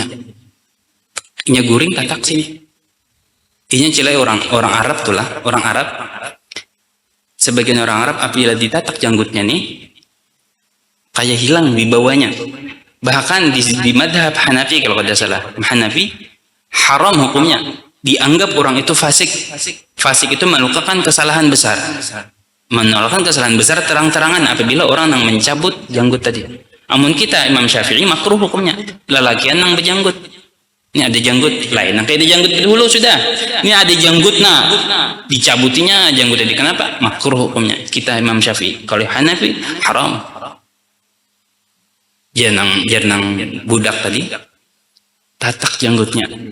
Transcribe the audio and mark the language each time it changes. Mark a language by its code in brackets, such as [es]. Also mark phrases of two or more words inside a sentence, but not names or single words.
[bjn] Inya guring tatak sini. Inya cilai orang Arab tuh lah, orang Arab. [id] Sebagian orang Arab apabila ditatak janggutnya nih, kayak hilang di bawahnya. Bahkan di madhab Hanafi kalau kada salah, Hanafi haram hukumnya. Dianggap orang itu fasik. Fasik itu melakukan kesalahan besar. Menolakkan kesalahan besar terang-terangan apabila orang yang mencabut janggut tadi. [bjn] Amun kita Imam Syafi'i makruh hukumnya. Lelakian yang berjanggut. [id] Ini ada janggut lain. Nah, kayak ada janggut dulu sudah. Ini ada janggut dicabutinya janggut tadi. Kenapa? Makruh hukumnya. Kita Imam Syafi'i. Kalau Hanafi haram. [bjn] Janang budak tadi tatak janggutnya.